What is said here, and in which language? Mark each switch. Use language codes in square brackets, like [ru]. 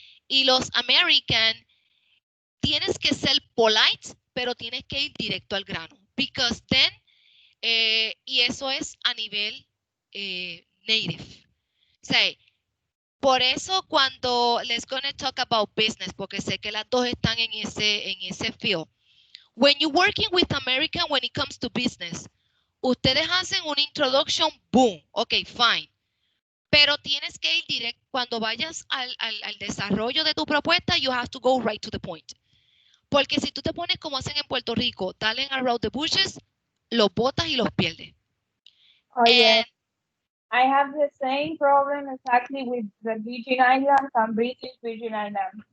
[es] Y los American, tienes que ser polite, pero tienes que ir directo al grano. [en] Because then, [es] y eso es a nivel native. O sea, por eso cuando [en] let's gonna talk about business, [es] porque sé que las dos están en ese field. [en] When you're working with American, when it comes to business, ustedes hacen una introduction, boom, ok, fine. [es] Pero tienes que ir directo, cuando vayas al desarrollo de tu propuesta, [en] you have to go right to the point. [es] Porque si tú te pones como hacen en Puerto Rico, dalen [en] around the bushes, [es] los botas y los pierdes. [en] Oh, yeah. I have the same problem exactly with the Virgin Islands and British Virgin Islands.